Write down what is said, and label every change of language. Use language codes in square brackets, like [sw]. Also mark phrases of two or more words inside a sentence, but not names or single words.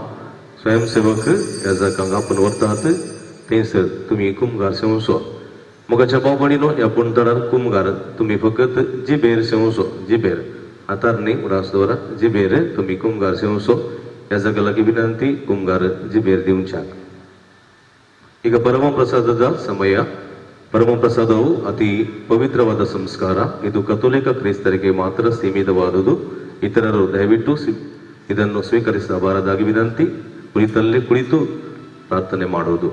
[kok] स्वयंसेवक ह्या जागांक आपण व्हरतात, थंयसर तुमी कुमगार सेवसो. मोगाच्या भाव भयणींनो, ह्या पुणतडार कुमगार तुमी फकत जिबेर सेवसो. जिबेर हातार न्ही, उडास दवरा. जिबेर तुमी कुमगार सेवसो. ह्या जागा लागीं विनंती, कुमगार जिबेर दिवच्याक. [kn] ಈಗ ಪರಮ ಪ್ರಸಾದದ ಸಮಯ. ಪರಮ ಪ್ರಸಾದವು ಅತಿ ಪವಿತ್ರವಾದ ಸಂಸ್ಕಾರ. ಇದು ಕಥೋಲಿಕ ಕ್ರೈಸ್ತರಿಗೆ ಮಾತ್ರ ಸೀಮಿತವಾದುದು. ಇತರರು ದಯವಿಟ್ಟು ಇದನ್ನು ಸ್ವೀಕರಿಸಬಾರದಾಗಿ ವಿನಂತಿ. ಕುಳಿತಲ್ಲೇ ಕುಳಿತು ಪ್ರಾರ್ಥನೆ ಮಾಡುವುದು.